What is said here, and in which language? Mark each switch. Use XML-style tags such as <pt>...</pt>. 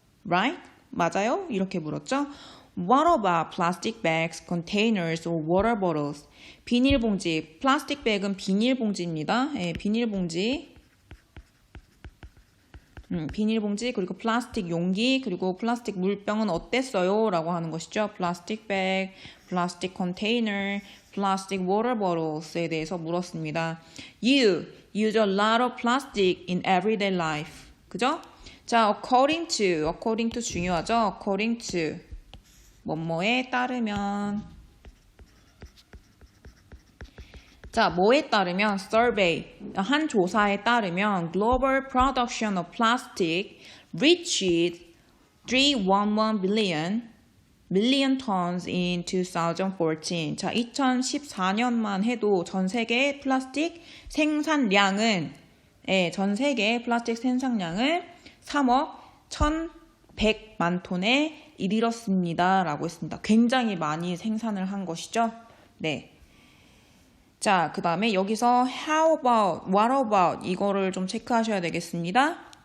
<en>Right?</en> <ko>맞아요? 이렇게 물었죠.</ko> <en>What about plastic bags, containers, or water bottles?</en> <ko>비닐봉지. 플라스틱 백은 비닐봉지입니다. 비닐봉지. 비닐봉지, 그리고 플라스틱 용기, 그리고 플라스틱 물병은 어땠어요? 라고 하는 것이죠.</ko> <en>플라스틱 백, 플라스틱 컨테이너, 플라스틱 워터 보틀스에</en> <ko>대해서 물었습니다.</ko> <en>You use a lot of plastic in everyday life.</en> <ko>그죠? 자,</ko> <en>according to</en> <ko>중요하죠? according to 뭐뭐에 따르면. 자, 뭐에 따르면</ko> <en>survey,</en> <ko>한 조사에 따르면</ko> <en>global production of plastic reached 311 million tons in 2014.</en> <ko>자, 2014년만 해도 전 세계 플라스틱 생산량은 전 세계 플라스틱 생산량은 3억 1,100만 톤에 이르렀습니다. 라고 했습니다. 굉장히 많이 생산을 한 것이죠. 네. 자, 그 다음에 여기서</ko> <en>how about, what about</en> <ko>이거를 좀 체크하셔야 되겠습니다.</ko>